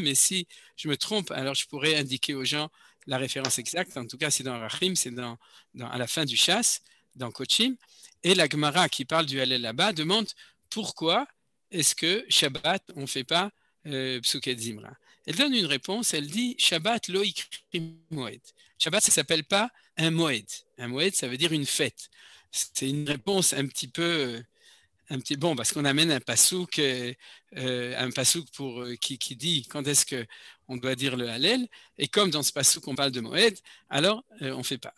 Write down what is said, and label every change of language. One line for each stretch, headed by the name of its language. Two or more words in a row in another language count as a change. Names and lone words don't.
French: Mais si je me trompe, alors je pourrais indiquer aux gens la référence exacte. En tout cas, c'est dans Arachim, c'est à la fin du chasse, dans Kochim. Et la Gemara qui parle du Hallel là-bas demande pourquoi est-ce que Shabbat, on ne fait pas
Hebrew: פסוקי דזמרה. Elle donne une réponse, elle dit שבת לא איקרי מועד.
French: Shabbat, ça ne s'appelle pas un moed. Un moed, ça veut dire une fête. C'est une réponse un petit bon, parce qu'on amène un pasouk qui dit quand est-ce que on doit dire le Hallel, et comme dans ce passage qu'on parle de Moed, alors on ne fait pas.